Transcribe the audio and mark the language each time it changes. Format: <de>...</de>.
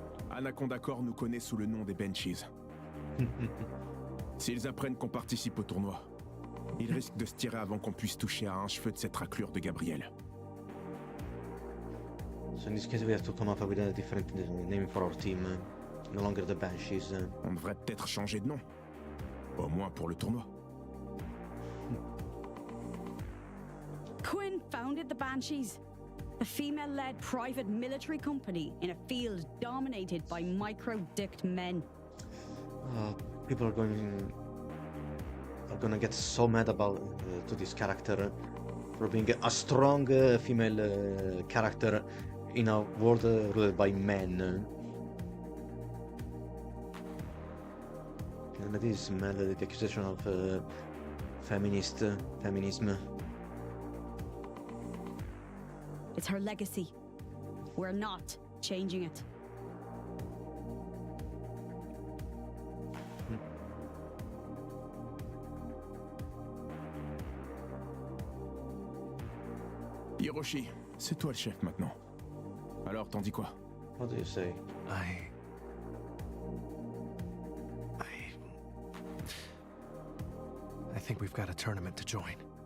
<fr>Anaconda Corps nous connaît sous le nom des Banshees. S'ils apprennent qu'on participe au tournoi, ils risquent de se tirer avant qu'on puisse toucher à un cheveu de cette raclure de Gabriel.</fr> <en>So in this case we have to come up with a different name for our team. No longer the Banshees.</en> <fr>On devrait peut-être changer de nom. Au moins pour le tournoi.</fr> <en>Quinn founded the Banshees, a female-led private military company in a field dominated by micro-dicked men. People are gonna get so mad about to this character for being a strong female character in a world ruled by men. And this smell the accusation of feminism. It's her legacy. We're not changing it.</en> <fr>Hiroshi, c'est toi le chef maintenant. Alors, t'en dis quoi?</fr> <en>What do you say? I think we've got a tournament to join.</en>